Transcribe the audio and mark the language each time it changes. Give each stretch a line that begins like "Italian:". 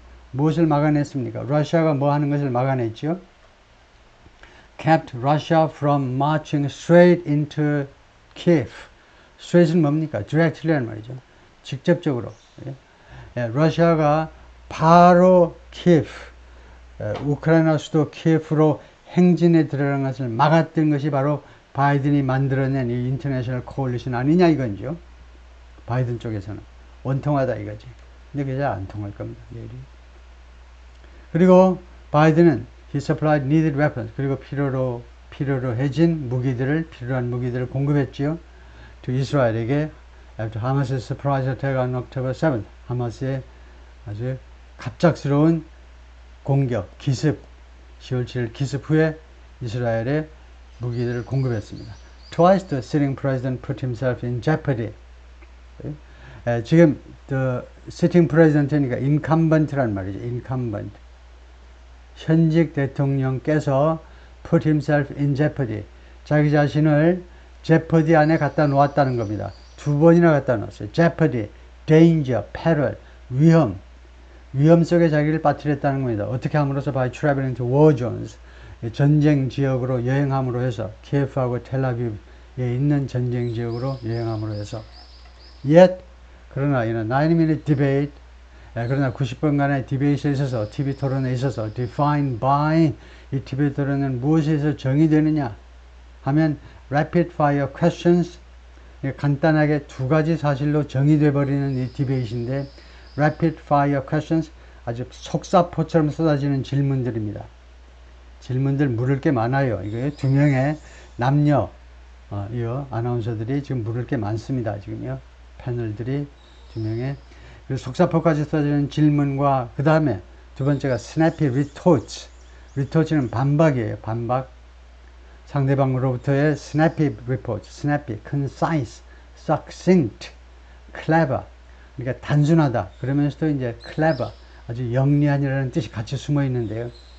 Korean: 무엇을 막아냈습니까? 러시아가 뭐 하는 것을 막아냈죠?
English: Kept Russia from marching straight into Kiev.
Korean: straight은 뭡니까? directly라는 말이죠. 직접적으로. 러시아가 바로 키예프, 우크라이나 수도 키예프로 행진에 들어가는 것을 막았던 것이 바로 바이든이 만들어낸 이 인터내셔널 코얼리션 아니냐 이건죠. 바이든 쪽에서는 원통하다 이거지. 근데 그게 잘 안 통할 겁니다. 내일이. 그리고 바이든은
English: he supplied needed weapons.
Korean: 그리고 필요로 해진 필요한 무기들을 공급했지요.
English: to
Korean: 이스라엘에게
English: after Hamas's surprise attack on October 7th.
Korean: 하마스의 아주 갑작스러운 공격, 기습, 10월 7일 기습 후에 이스라엘에 무기들을 공급했습니다.
English: Twice the sitting president put himself in jeopardy.
Korean: 지금
English: the sitting president
Korean: 이니까 incumbent란 말이죠.
English: incumbent.
Korean: 현직 대통령께서
English: put himself in jeopardy.
Korean: 자기 자신을 jeopardy 안에 갖다 놓았다는 겁니다. 2번이나 갖다 놓았어요. jeopardy, danger, peril, 위험 속에 자기를 빠뜨렸다는 겁니다. 어떻게 함으로써
English: by traveling to war zones,
Korean: 전쟁 지역으로 여행함으로 해서 키예프하고 텔아비브에 있는 전쟁 지역으로 여행함으로 해서 yet 그러나
English: in a 90-minute debate
Korean: 그러나 90분간의 디베이트에 있어서 TV 토론에 있어서
English: defined by
Korean: 이 TV 토론은 무엇에서 정의되느냐 하면
English: rapid fire questions
Korean: 간단하게 2가지 사실로 정의돼 버리는 이 디베이트인데 rapid fire questions 아주 속사포처럼 쏟아지는 질문들입니다. 질문들 물을 게 많아요. 이게 2명의 남녀 아나운서들이 지금 물을 게 많습니다. 지금요. 패널들이 2명의 속사포까지 쏟아지는 질문과 그 다음에 2번째가 snappy retorts. retorts는 반박이에요. 반박. 상대방으로부터의 snappy report, snappy, concise, succinct, clever. 그러니까 단순하다. 그러면서도 이제 clever, 아주 영리한이라는 뜻이 같이 숨어 있는데요.